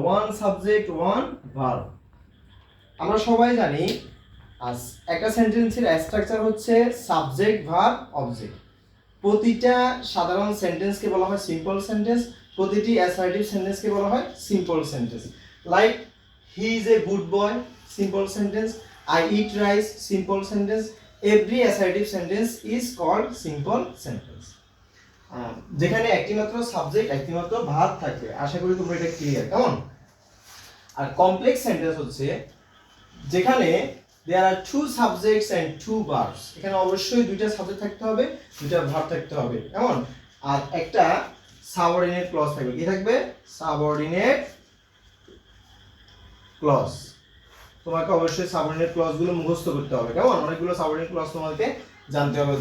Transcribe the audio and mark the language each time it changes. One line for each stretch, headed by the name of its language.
Bangla: One subject one verb. আমরা সবাই জানি একটা সেন্টেন্সের স্ট্রাকচার হচ্ছে সাবজেক্ট ভার্ব অবজেক্ট। প্রতিটা সাধারণ সেন্টেন্সকে বলা হয় সিম্পল সেন্টেন্স, প্রতিটি অ্যাসার্টিভ সেন্টেন্সকে বলা হয় simple sentence.
English: Like he is a good boy, simple sentence. I eat rice, simple sentence. Every assertive sentence is called simple sentence.
Bangla: যেখানে একটি মাত্র সাবজেক্ট একটি মাত্র ভার্ব থাকে। আশা করি তোমরা এটা ক্লিয়ার। কেমন? আর
English: complex sentence
Bangla: হচ্ছে যেখানে
English: there are two subjects and two verbs.
Bangla: এখানে অবশ্যই দুইটা সাবজেক্ট থাকতে হবে, দুইটা ভার্ব থাকতে হবে। কেমন? আর একটা সাবঅর্ডিনেট ক্লজ থাকবে। কি থাকবে? Subordinate clause. তোমাকে অবশ্যই সাবঅর্ডিনেট ক্লজগুলো মুখস্থ করতে হবে। কেমন? অনেকগুলো সাবঅর্ডিনেট ক্লজ তোমাকে জানতে হবে।